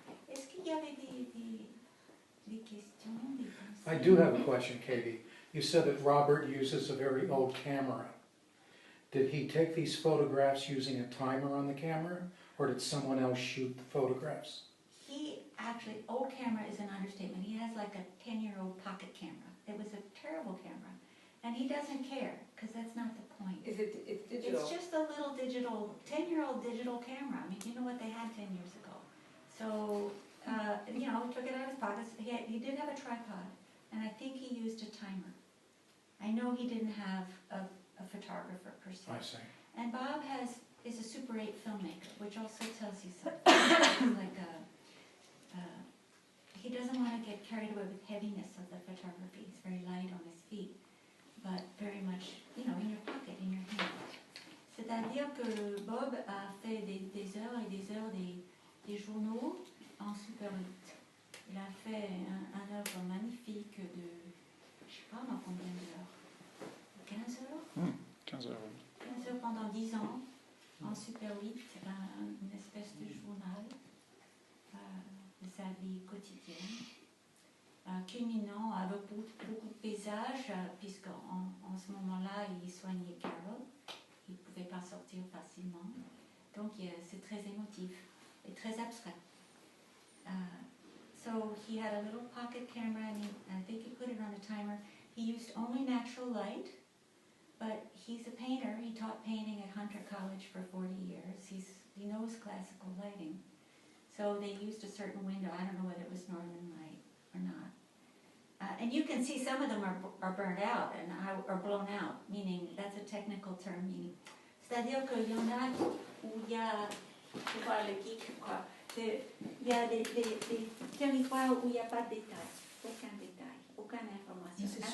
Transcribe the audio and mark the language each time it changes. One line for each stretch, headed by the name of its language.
French: est-ce qu'il y avait des questions, des pensées?
English: I do have a question, Katie. You said that Robert uses a very old camera. Did he take these photographs using a timer on the camera, or did someone else shoot the photographs? He actually, old camera is an understatement. He has like a 10-year-old pocket camera. It was a terrible camera. And he doesn't care, because that's not the point. It's digital. It's just a little digital, 10-year-old digital camera. I mean, you know what they had 10 years ago. So, he took it out of his pockets. He did have a tripod, and I think he used a timer. I know he didn't have a photographer per se. I see. And Bob is a Super 8 filmmaker, which also tells you something. Like he doesn't want to get carried away with heaviness of the photography. He's very light on his feet, but very much, in your pocket, in your hand.
French: C'est-à-dire que Bob a fait des heures et des heures des journaux en Super 8. Il a fait un œuvre magnifique de, je sais pas moi combien d'heures, 15 heures 15 heures. 15 heures pendant 10 ans, en Super 8, une espèce de journal de sa vie quotidienne, culminant avec beaucoup de paysages, puisqu'en ce moment-là, il soignait Carol, il ne pouvait pas sortir facilement, donc c'est très émotif et très abstrait.
English: So he had a little pocket camera, and I think he put it on a timer. He used only natural light. But he's a painter. He taught painting at Hunter College for 40 years. He knows classical lighting. So they used a certain window. I don't know whether it was northern light or not. And you can see some of them are burned out and are blown out, meaning that's a technical term.
French: Meaning, c'est-à-dire qu'il y en a où il y a, je vois le geek, quoi. Il y a des territoires où il n'y a pas de détails, aucun détail, aucune information.